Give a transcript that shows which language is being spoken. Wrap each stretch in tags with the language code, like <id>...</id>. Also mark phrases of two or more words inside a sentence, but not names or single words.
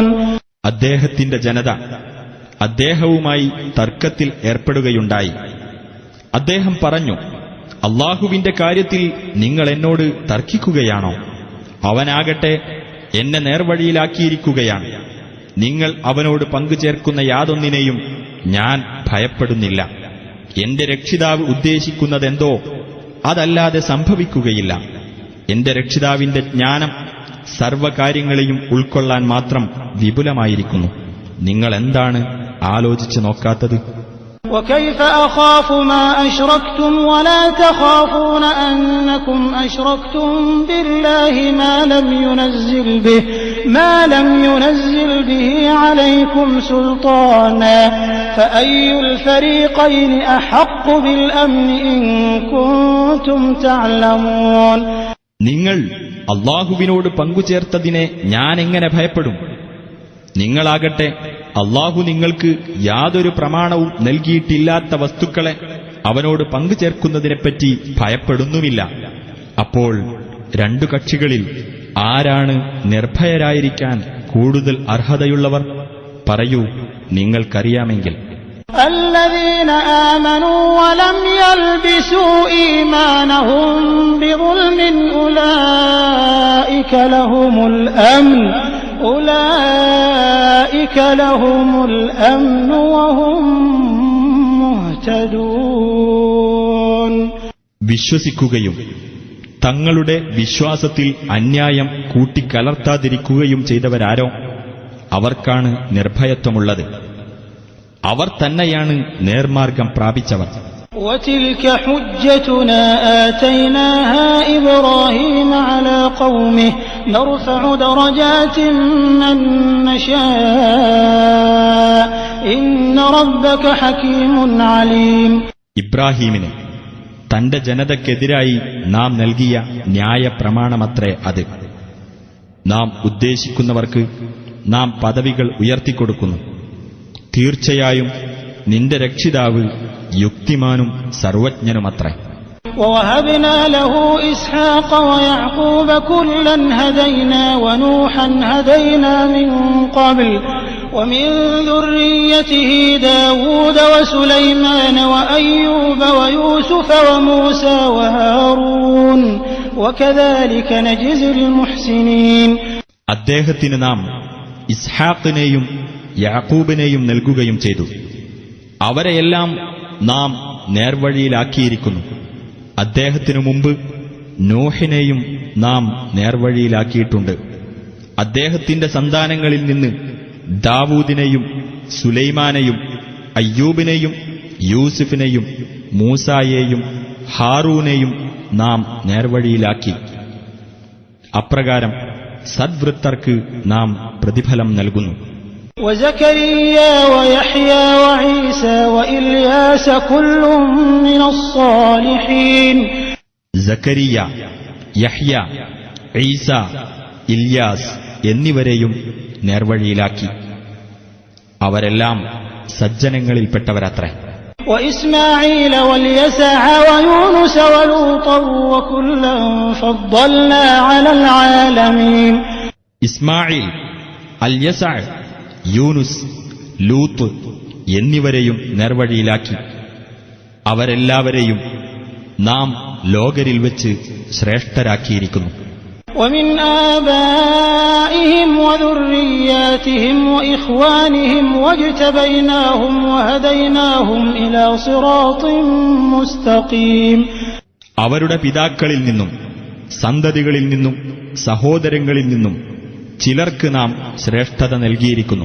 <ml>അദ്ദേഹത്തിന്റെ ജനത അദ്ദേഹവുമായി തർക്കത്തിൽ ഏർപ്പെടുകയുണ്ടായി. അദ്ദേഹം പറഞ്ഞു, അല്ലാഹുവിന്റെ കാര്യത്തിൽ നിങ്ങൾ എന്നോട് തർക്കിക്കുകയാണോ? അവനാകട്ടെ എന്നെ നേർവഴിയിലാക്കിയിരിക്കുകയാണ്. നിങ്ങൾ അവനോട് പങ്കുചേർക്കുന്ന യാതൊന്നിനെയും ഞാൻ ഭയപ്പെടുന്നില്ല. എന്റെ രക്ഷിതാവ് ഉദ്ദേശിക്കുന്നതെന്തോ അതല്ലാതെ സംഭവിക്കുകയില്ല. എന്റെ രക്ഷിതാവിന്റെ ജ്ഞാനം സർവകാര്യങ്ങളെയും ഉൾക്കൊള്ളാൻ മാത്രം വിപുലമായിരിക്കുന്നു. നിങ്ങൾ എന്താണ് ആലോചിച്ചു നോക്കാത്തത്?</ml> <ar>وكيف أخاف ما أشركتم ولا تخافون أنكم أشركتم بالله ما لم ينزل به عليكم سلطانا فأي الفريقين أحق بالأمن إن كنتم تعلمون.</ar> <ml>നിങ്ങൾ അല്ലാഹുവിനോട് പങ്കുചേർത്തതിനെ ഞാൻ എങ്ങനെ ഭയപ്പെടും? നിങ്ങളാകട്ടെ അല്ലാഹു നിങ്ങൾക്ക് യാതൊരു പ്രമാണവും നൽകിയിട്ടില്ലാത്ത വസ്തുക്കളെ അവനോട് പങ്കുചേർക്കുന്നതിനെപ്പറ്റി ഭയപ്പെടുന്നുമില്ല. അപ്പോൾ രണ്ടു കക്ഷികളിൽ ആരാണ് നിർഭയരായിരിക്കാൻ കൂടുതൽ അർഹതയുള്ളവർ? പറയൂ, നിങ്ങൾക്കറിയാമെങ്കിൽ.</ml> <ar>الذين آمنوا ولم يلبسوا إيمانهم بظلم أولئك لهم الأمن وهم مهتدون.</ar> <ml>വിശ്വസിക്കുകയും തങ്ങളുടെ വിശ്വാസത്തിൽ അന്യായം കൂട്ടിക്കലർത്താതിരിക്കുകയും ചെയ്തവരാരോ അവർക്കാണ് നിർഭയത്വമുള്ളത്. അവർ തന്നെയാണ് നേർമാർഗം പ്രാപിച്ചവർ.</ml> <ar>وتلك حجتنا آتيناها إبراهيم على قومه نرفع درجات من نشاء إن ربك حكيم عليم.</ar> <ml>ഇബ്രാഹീമിന് തന്റെ ജനതയ്ക്കെതിരായി നാം നൽകിയ ന്യായപ്രമാണമത്രേ അത്. നാം ഉദ്ദേശിക്കുന്നവർക്ക് നാം പദവികൾ ഉയർത്തിക്കൊടുക്കുന്നു. തീർച്ചയായും നിന്റെ രക്ഷിതാവ് യുക്തിമാനും സർവജ്ഞനുമത്രേ.</ml> <ar>ووهبنا له إسحاق ويعقوب كلا هدينا ونوحا هدينا من قبل ومن ذريته داود وسليمان وأيوب ويوسف وموسى وهارون وكذلك نجزي المحسنين.</ar> <ml>അദ്ദേഹത്തിന് നാം ഇസ്ഹാഖിനെയും യാക്കൂബിനെയും നൽകുകയും ചെയ്തു. അവരെയെല്ലാം നാം നേർവഴിയിലാക്കിയിരിക്കുന്നു. അദ്ദേഹത്തിനു മുമ്പ് നോഹിനെയും നാം നേർവഴിയിലാക്കിയിട്ടുണ്ട്. അദ്ദേഹത്തിന്റെ സന്താനങ്ങളിൽ നിന്ന് ദാവൂദിനെയും സുലൈമാനെയും അയ്യൂബിനെയും യൂസുഫിനെയും മൂസായെയും ഹാറൂനെയും നാം നേർവഴിയിലാക്കി. അപ്രകാരം സദ്വൃത്തർക്ക് നാം പ്രതിഫലം നൽകുന്നു.</ml> <ar>وزكريا ويحيى وعيسى وإلياس كل من الصالحين.</ar> <ml>സക്കരിയ, യഹ്യ, ഈസ, ഇല്യാസ് എന്നിവരെയും നേർവഴിയിലാക്കി. അവരെല്ലാം സജ്ജനങ്ങളിൽപ്പെട്ടവരത്രേ.</ml> <ar>وإسماعيل واليسع ويونس ولوطا وكلا فضلنا على العالمين.</ar> <ml>ഇസ്മായിൽ, അൽയസഅ, യൂനുസ്, ലൂത്ത് എന്നിവരെയും നേർവഴിയിലാക്കി. അവരെല്ലാവരെയും നാം ലോകരിൽ വെച്ച് ശ്രേഷ്ഠരാക്കിയിരിക്കുന്നു.</ml> <ar>ومن آبائهم وذرياتهم وإخوانهم واجتبيناهم وهديناهم إلى صراط مستقيم.</ar> <ml>അവരുടെ പിതാക്കളിൽ നിന്നും സന്തതികളിൽ നിന്നും സഹോദരങ്ങളിൽ നിന്നും ചിലർക്ക് നാം ശ്രേഷ്ഠത നൽകിയിരിക്കുന്നു.</ml>